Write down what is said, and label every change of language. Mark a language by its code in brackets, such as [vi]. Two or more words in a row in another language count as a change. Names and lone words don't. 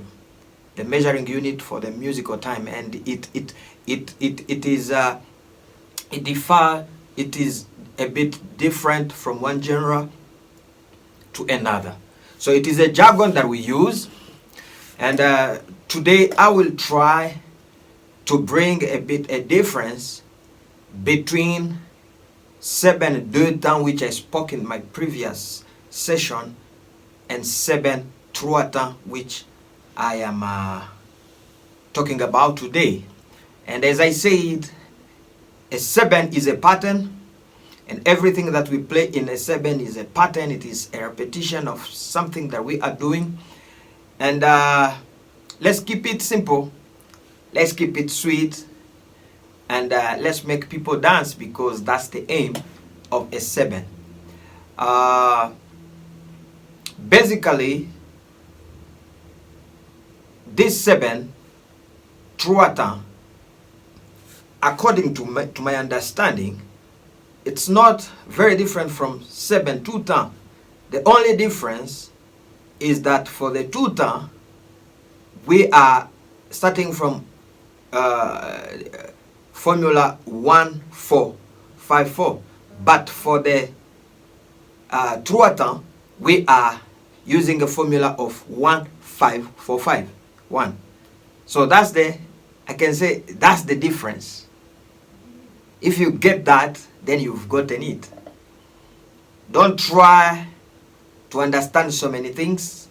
[en] The measuring unit for the musical time, and it is a bit different from one genre to another. So it is a jargon that we use, and today I will try to bring a difference between Seben [fr] deux temps, [en] which I spoke in my previous session, and Seben [fr] trois temps, [en] which I am talking about today. And as I said, a Seben is a pattern, and everything that we play in a Seben is a pattern. It is a repetition of something that we are doing. And let's keep it simple, let's keep it sweet, and let's make people dance, because that's the aim of a Seben. Basically, this Seben [fr] trois temps, [en] according to my understanding, it's not very different from Seben two temps. The only difference is that for the two temps, we are starting from formula 1-4-5-4, but for the [fr] trois temps, [en] we are using a formula of 1-5-4-5. 1. So that's I can say that's the difference. If you get that, then you've gotten it. Don't try to understand so many things.